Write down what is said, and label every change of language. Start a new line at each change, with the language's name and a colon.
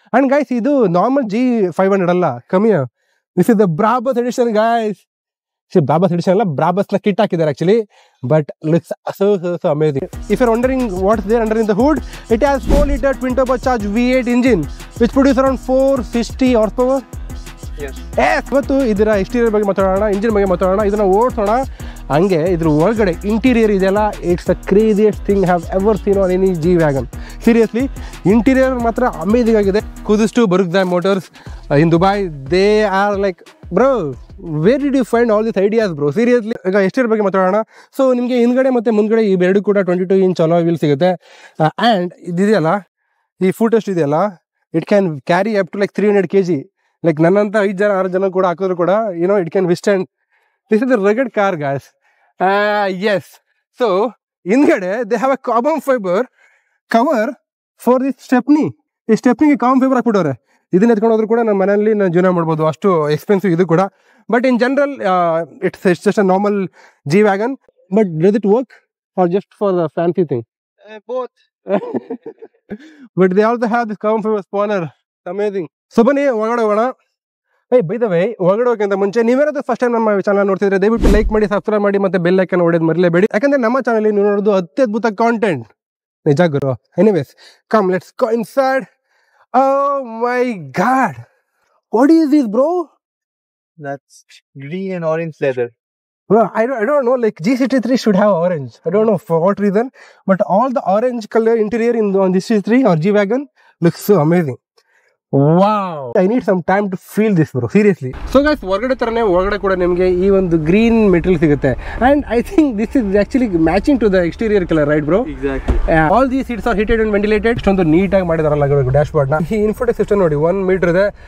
Kannada: And guys, ಇದು normal G500 ಅಲ್ಲ, ಕಮ್ಮಿ.
English: This is the Brabus edition guys. Brabus edition
Kannada: ಅಲ್ಲ, Brabus ನ ಕಿಟ್ ಹಾಕಿದ್ದಾರೆ
English: actually, but looks so amazing. If you're wondering what's there under in the hood, it has 4-liter twin turbocharged V8 engine which produces around 460 horsepower. Yes.
Kannada: ಇವತ್ತು ಇದರ exterior ಬಗ್ಗೆ ಮಾತಾಡೋಣ, engine ಬಗ್ಗೆ ಮಾತಾಡೋಣ, ಇದನ್ನ ಓಡಿಸೋಣ. ಹಂಗೆ ಇದ್ರ ಒಳಗಡೆ ಇಂಟೀರಿಯರ್ ಇದೆಯಲ್ಲ,
English: It's the craziest thing have ever seen on any G wagon.
Kannada: Seriously interior ಮಾತ್ರ ಅಮೇಜಿಂಗ್ ಆಗಿದೆ.
English: Kudos to ಬರುಗ್ದಾಯ್ Motors in Dubai, they are like bro, where did you find all this ideas bro? Seriously.
Kannada: ಈಗ exterior ಬಗ್ಗೆ ಮಾತಾಡೋಣ. So ನಿಮಗೆ ಹಿಂದ್ಗಡೆ ಮತ್ತು ಮುಂದ್ಗಡೆ ಇವೆರಡು ಕೂಡ 22 ಇಂಚ್ ಅಲಾಯ್ ವೀಲ್ ಸಿಗುತ್ತೆ.
English: and
Kannada: ಇದೆಯಲ್ಲ, ಈ ಫೂಟೆಸ್ಟ್ ಇದೆಯಲ್ಲ,
English: It can carry up to like 300 kg. Like
Kannada: ನನ್ನಂತ 5-6 ಜನ ಕೂಡ ಹಾಕಿದ್ರು ಕೂಡ
English: It can withstand. This is the rugged car guys. Yes. So ಹಿಂದ್ಗಡೆ they have a carbon fibre cover for this stepney.
Kannada: ಈ ಸ್ಟೆಪ್ನಿಗೆ ಕಾರ್ಬನ್ ಫೈಬರ್ ಹಾಕ್ಬಿಟ್ಟವ್ರೆ. ಇದನ್ನ ಎತ್ಕೊಂಡು ಹೋದ್ರು ಕೂಡ ನಮ್ಮ ಮನೆಯಲ್ಲಿ ನಾನು ಜೀವನ ಮಾಡ್ಬೋದು, ಅಷ್ಟು ಎಕ್ಸ್ಪೆನ್ಸಿವ್ ಇದು ಕೂಡ.
English: But in general it's just a normal G wagon. But does it work or just for the fancy thing? Both. But they also have this carbon fiber spawner.
Kannada: Amazing. So ಬನ್ನಿ ಒಳಗಡೆ ಹೋಗೋಣ. By the way, ಒಳಗಡೆ ಹೋಗೋಕ್ಕಿಂತ ಮುಂಚೆ ನೀವೇನಾದ್ರೂ first time ನಮ್ಮ channel ನೋಡ್ತಿದ್ರೆ ದಯವಿಟ್ಟು like ಮಾಡಿ, ಸಬ್ಸ್ಕ್ರೈಬ್ ಮಾಡಿ, ಮತ್ತೆ ಬೆಲ್ ಐಕನ್ ಹೊಡೆದು ಮರಿಲೇಬೇಡಿ. ಯಾಕಂದ್ರೆ ನಮ್ಮ ಚಾನಲ್ ನೀವು ನೋಡೋದು ಅತ್ಯದ್ಭುತ ಕಾಂಟೆಂಟ್. ನಿಜ ಗುರು.
English: Anyways, come let's go inside. Oh my god, what is this bro? That's green and orange leather. Bro, I don't know, like G63 should have orange. I don't know for what reason, but all the orange color interior on G63 or G-Wagon looks so amazing. Wow, I need some time to feel this bro, seriously. So guys,
Kannada: ಹೊರಗಡೆ ತರನೇ ಒಳಗಡೆ ಕೂಡ ನಿಮಗೆ ಈ ಒಂದು green material ಸಿಗುತ್ತೆ.
English: And I think this is actually matching to the exterior colour, right bro? Exactly. All these seats are heated and ventilated.
Kannada: ಇಷ್ಟೊಂದು ನೀಟಾಗಿ ಮಾಡಿದಾರಲ್ಲ ಡ್ಯಾಶ್ ಬೋರ್ಡ್ ನ. ಈ ಇನ್ಫೋಟೆಕ್ ಸಿಸ್ಟಮ್ ನೋಡಿ, 1 ಮೀಟರ್ ಇದೆ.